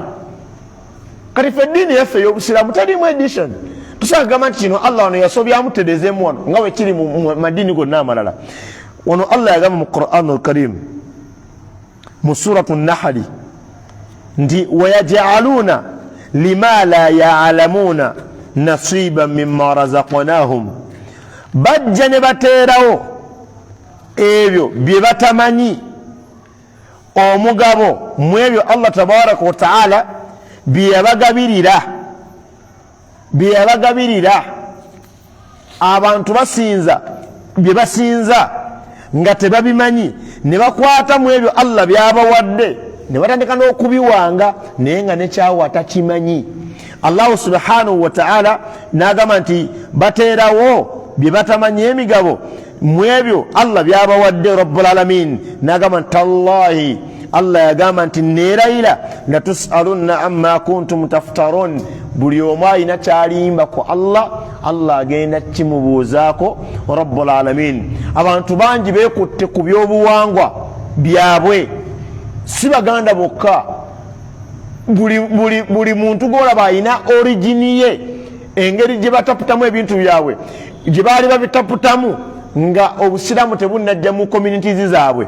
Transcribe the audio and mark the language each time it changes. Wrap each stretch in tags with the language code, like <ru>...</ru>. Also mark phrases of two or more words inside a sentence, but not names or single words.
<lg>Kati ffe eddiini yaffe ey'Obusiraamu terimu edition. Tusanga gamba nti kino Allah wano yasobyamu terezeemu wano nga bwe kiri mu madiini gonna amalala. Wano Allah yagamba mu Qur'anul Karim mu suratu Nahli nti</lg> <ar>ويجعلون لما لا يعلمون نصيبا مما رزقناهم,</ar> <lg>bajja ne bateerawo ebyo bye batamanyi omugabo mu ebyo Allah</lg> <ar>تبارك وتعالى</ar> <lg>bye yabagabirira. Abantu basinza bye basinza nga tebabimanyi, ne bakwata mu ebyo Allah byabawadde ne batandika n'okubiwanga naye nga nekyawa takimanyi. Allah</lg> <ar>سبحانه وتعالى</ar> <lg>n'agamba nti bateerawo bye batamanyi emigabo mu ebyo Allah byabawadde.</lg> <ar>رب العالمين</ar> <lg>n'agamba nti tallahi, Allah yagamba nti neerayira</lg> <ar>لتسألن عما كنتم تفترون,</ar> <lg>buli omu alina kyalimba ku Allah, Allah agenda kimubuuzaako.</lg> <ar>رب العالمين.</ar> <lg>Abantu bangi beekutte ku byobuwangwa byabwe, si Baganda bokka, buli muntu gwolaba alina origini ye, engeri gye bataputamu ebintu byabwe, gye baali babitaputamu nga Obusiraamu tebunnajja mu communities zaabwe.</lg>